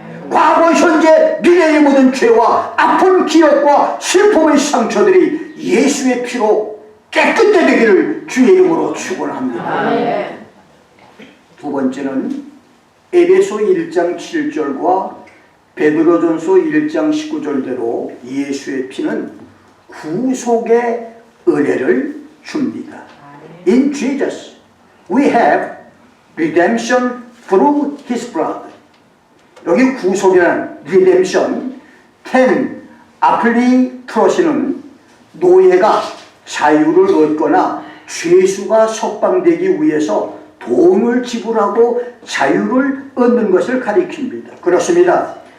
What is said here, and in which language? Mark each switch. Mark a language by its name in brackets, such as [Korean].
[Korean] 과거, 현재, 미래의 모든 죄와 아픈 기억과 슬픔의 상처들이 예수의 피로 깨끗게 되기를 주의 이름으로 축원합니다. 두 번째는 에베소 1장 7절과 베드로전서 1장 19절대로 예수의 피는 구속의 은혜를 줍니다. [English] In Jesus we have redemption through His blood. [Korean] 여기 구속이라는 redemption, 아플리트로시는 노예가 자유를 얻거나 죄수가 석방되기 위해서 돈을 지불하고 자유를 얻는 것을 가리킵니다. 그렇습니다.